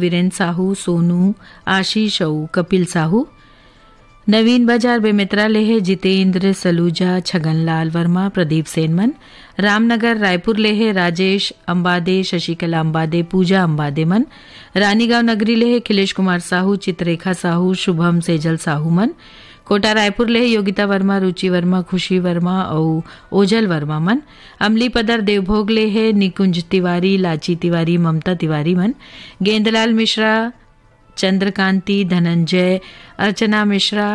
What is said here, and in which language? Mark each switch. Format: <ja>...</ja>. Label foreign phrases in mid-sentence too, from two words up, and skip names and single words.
<hne>वीरेंद्र साहू, सोनू, आशीष और कपिल साहू नवीन बाजार बेमित्रा ले है जितेंद्र, सलूजा, छगनलाल वर्मा, प्रदीप सेनमन रामनगर रायपुर ले है राजेश अंबादे, शशिकला अंबादे, पूजा अंबादे मन रानीगांव नगरी ले है खिलेश कुमार साहू, चित्ररेखा साहू, शुभम सेजल साहू मन कोटा रायपुर ले है योगिता वर्मा, रुचि वर्मा, खुशी वर्मा और ओजल वर्मा मन अमली पदर देवभोग ले है निकुंज तिवारी, लाची तिवारी, ममता तिवारी मन गेंदलाल मिश्रा, चंद्रकांति, धनंजय, अर्चना मिश्रा</hne>